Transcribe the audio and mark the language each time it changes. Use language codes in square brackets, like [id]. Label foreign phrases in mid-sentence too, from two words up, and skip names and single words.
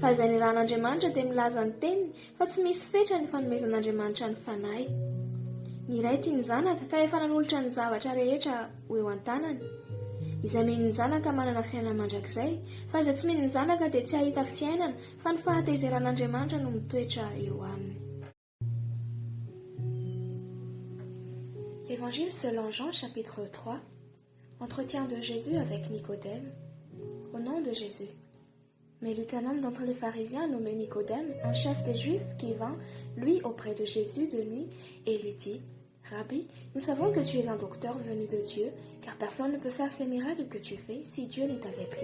[mg] Fa izay ny ran'Andriamanitra dia milaza ny teniny fa tsy misy fetra ny fanomezan'Andriamanitra ny fanahy. Ny iray tia ny zanaka ka efa nanolotra ny zavatra rehetra ho eo an-tanany. Izay mino ny zanaka manana fiainana mandrakizay, fa izay tsy mino ny zanaka dia tsy ahita fiainana fa ny fahatezeran'Andriamanitra no mitoetra eo aminy. [fr] Évangile selon Jean, chapitre 3. Entretien de Jésus avec Nicodème. Au nom de Jésus. Mais il y eut un homme d'entre les pharisiens nommé Nicodème, un chef des Juifs, qui vint, lui, auprès de Jésus de nuit, et lui dit, « Rabbi, nous savons que tu es un docteur venu de Dieu, car personne ne peut faire ces miracles que tu fais si Dieu n'est avec lui.